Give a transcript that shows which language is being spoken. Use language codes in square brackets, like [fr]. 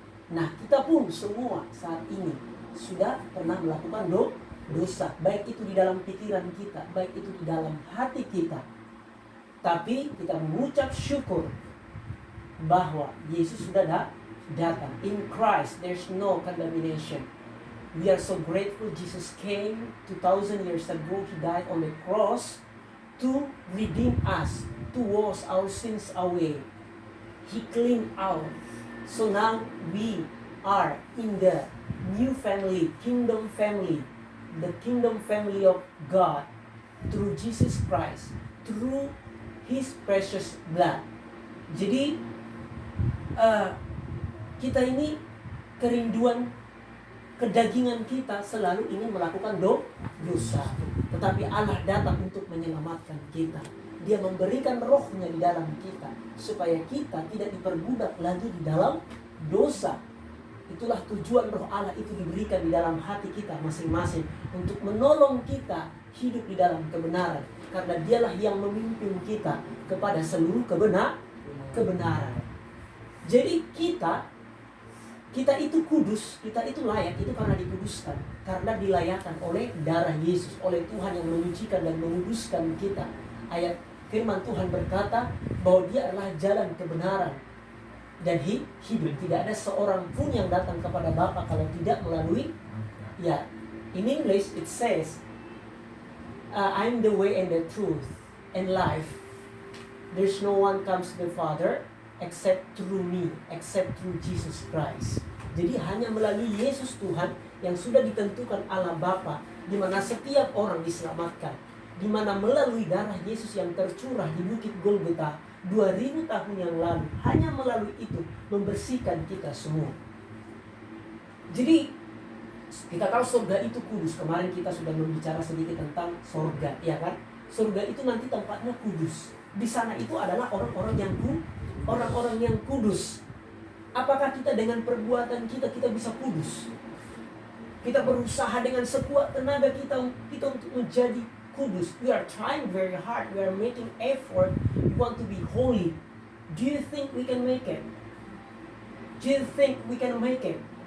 [id] Nah, kita pun semua saat ini sudah pernah melakukan dosa. Baik itu di dalam pikiran kita, baik itu di dalam hati kita. Tapi kita mengucap syukur bahwa Yesus sudah datang. [en] In Christ there's no condemnation. We are so grateful Jesus came 2000 years ago. He died on the cross to redeem us, to wash our sins away. He cleaned out. So now we are in the new family, kingdom family, the kingdom family of God through Jesus Christ, through His precious blood. [id] Jadi kita ini kerinduan kedagingan kita selalu ingin melakukan dosa. Tetapi Allah datang untuk menyelamatkan kita. Dia memberikan rohnya di dalam kita supaya kita tidak diperbudak lagi di dalam dosa. Itulah tujuan roh Allah itu diberikan di dalam hati kita masing-masing untuk menolong kita hidup di dalam kebenaran. Karena dialah yang memimpin kita kepada seluruh kebenaran. Jadi kita itu kudus, kita itu layak, itu karena dikuduskan, karena dilayakkan oleh darah Yesus, oleh Tuhan yang menyucikan dan menguduskan kita. Ayat firman Tuhan berkata bahwa Dia adalah jalan kebenaran dan hidup. Tidak ada seorang pun yang datang kepada Bapa kalau tidak melalui. [en] Ya, in English it says, I'm the way and the truth and life. There's no one comes to the Father except through me, except through Jesus Christ. [id] Jadi hanya melalui Yesus Tuhan yang sudah ditentukan Allah Bapa, di mana setiap orang diselamatkan, di mana melalui darah Yesus yang tercurah di Bukit Golgota 2000 tahun yang lalu, hanya melalui itu membersihkan kita semua. Jadi kita tahu surga itu kudus. Kemarin kita sudah berbicara sedikit tentang surga, ya kan? Surga itu nanti tempatnya kudus. Di sana itu adalah orang-orang yang kudus. Apakah kita dengan perbuatan kita bisa kudus? Kita berusaha dengan sekuat tenaga kita untuk menjadi kudus. [en] We are trying very hard. We are making effort. We want to be holy. Do you think we can make it? Do you think we can make it?